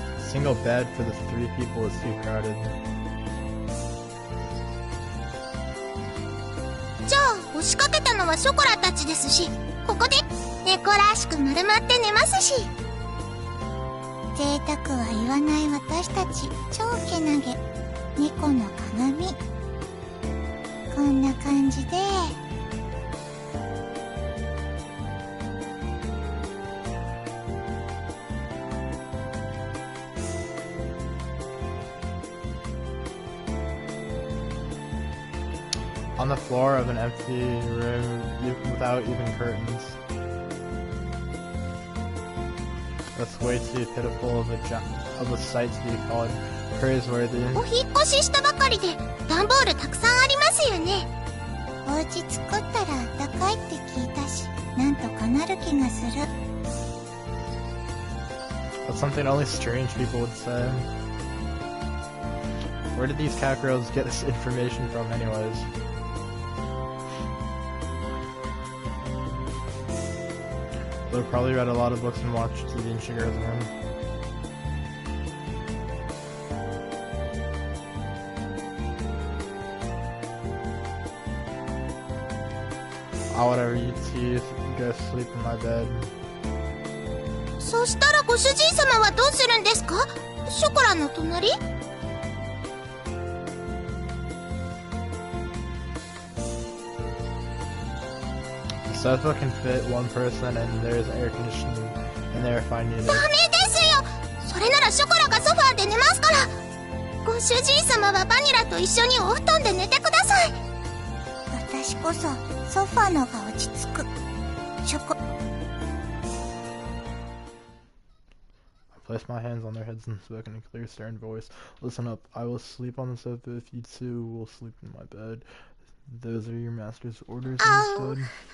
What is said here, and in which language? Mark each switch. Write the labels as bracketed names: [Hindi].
[English] Single bed for the 3 people is too crowded. [Japanese] じゃあ押しかけたのはショコラたちですし、ここで猫らしく丸まって寝ますし。贅沢は言わない私たち超けなげ猫の鏡。こんな感じで。 [English] On the floor of an empty room without even curtains. That's way too pitiful of a sight to be called praiseworthy. [Japanese] お引っ越ししたばかりで段ボールたくさんありますよね。お家作ったらあったかいって聞いたし、なんとかなる気がする。 [English] That's something only strange people would say. Where did these cat girls get this information from anyways? They've probably read a lot of books and watched TV in Shigeru's room. Whatever, you two go sleep in my bed. [Japanese] そしたらご主人様はどうするんですか？ショコラの隣？ [English] The sofa can fit one person and there's air conditioning in there if I need it. [Japanese] ダメですよ。それならショコラがソファーで寝ますから。ご主人様はバニラと一緒にお布団で寝てください。私こそソファーのが落ち着く。ショコ。 [English] I placed my hands on their heads and spoke in a clear, stern voice. Listen up, I will sleep on the sofa if you two will sleep in my bed. Those are your master's orders instead.